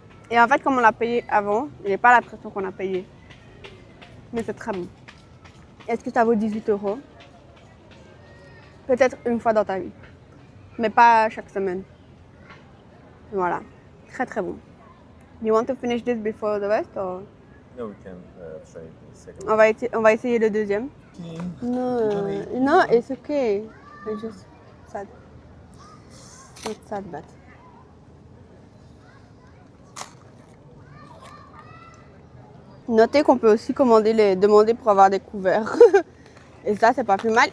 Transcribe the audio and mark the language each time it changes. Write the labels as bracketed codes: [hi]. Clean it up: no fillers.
[fr] Et en fait, comme on l'a payé avant, j'ai pas l'impression qu'on a payé. Mais c'est très bon. Est-ce que ça vaut 18 €? Peut-être une fois dans ta vie, mais pas chaque semaine. Voilà, très très bon. [en] You want to finish this before the rest or? No, we can try the second. [fr] On va essayer le deuxième. [en] Okay. No, it's okay. I just sad. Not sad, but. [fr] Notez qu'on peut aussi demander pour avoir des couverts. Et ça, c'est pas plus mal.